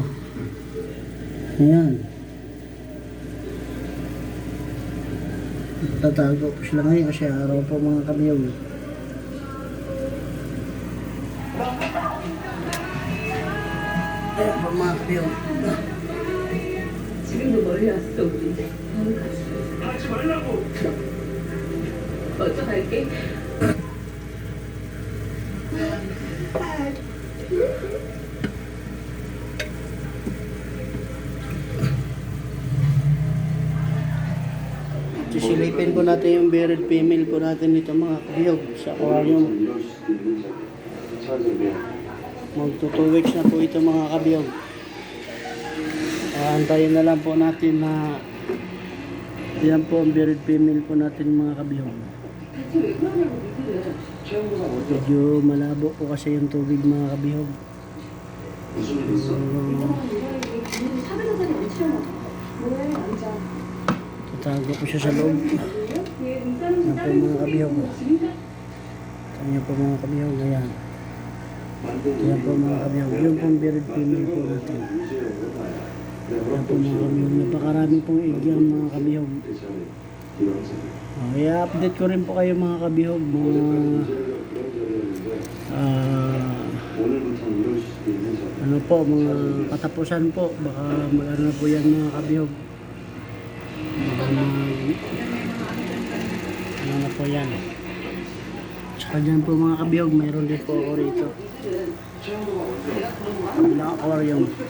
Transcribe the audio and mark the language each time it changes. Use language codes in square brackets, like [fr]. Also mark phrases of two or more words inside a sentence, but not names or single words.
[tl] Ayan. Tatago po sila ngayon kasi araw po mga kabihog. Ayan po mga kabihog. [ko] 지금도 멀리 왔어 우리. 하지 말라고. 먼저 갈게. [tl] Sisilipin po natin yung [en] bearded female [tl] po natin dito mga kabihog sa aquarium. [ko] 이럴 수도 있는데. 찬성 미안. [tl] Magto 2 weeks na po ito mga kabihog. Antayin na lang po natin na yan po ang [en] bearded female [tl] po natin mga kabihog. Medyo malabo po kasi yung tubig mga kabihog. [ko] 무슨 일 있어? [tl] Tatago po siya sa loob. Yan po mga kabihog. Yan po mga kabihog. Ayan. Yan po mga kabihog. Yun po ang [en] bearded female [tl] po natin. Yan po mga kabihog. Napakarami pong egg yan mga kabihog. I-update ko rin po kayo mga kabihog. Mga [ko] 오늘부터는 이럴 수도 있는 점. [tl] ano po, mga katapusan po. Baka mag-ano po yan mga kabihog. Baka ano na po yan. Tsaka dyan po mga kabihog, mayroon din po ako rito. Walang aquarium.